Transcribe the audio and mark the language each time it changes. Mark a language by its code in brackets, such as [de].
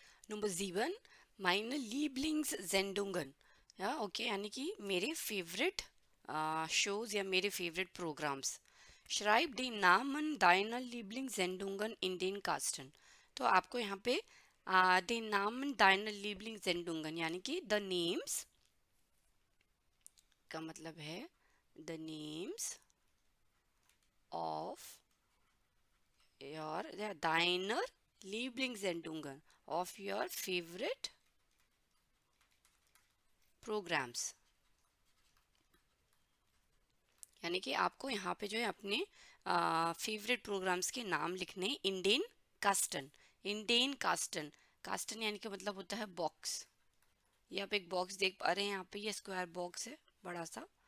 [hi] Number 7, [de] meine Lieblingssendungen। [hi] या okay, यानी कि मेरे फेवरेट शोज या मेरे favourite programmes. [de] Schreib den Namen deiner Lieblingssendungen in den Kasten। [hi] तो आपको यहाँ पे [de] den Namen deiner Lieblingssendungen [hi] यानी कि [en] the names [hi] का मतलब है [en] the names of your [de] deiner Lieblingssendungen [en] of your favorite programs। [hi] यानी कि आपको यहाँ पे जो है अपने फेवरेट प्रोग्राम्स के नाम लिखने। इंडेन कास्टन, इंडेन कास्टन, कास्टन यानी कि मतलब होता है बॉक्स। ये आप एक बॉक्स देख पा रहे हैं यहाँ पे, ये स्क्वायर बॉक्स है बड़ा सा।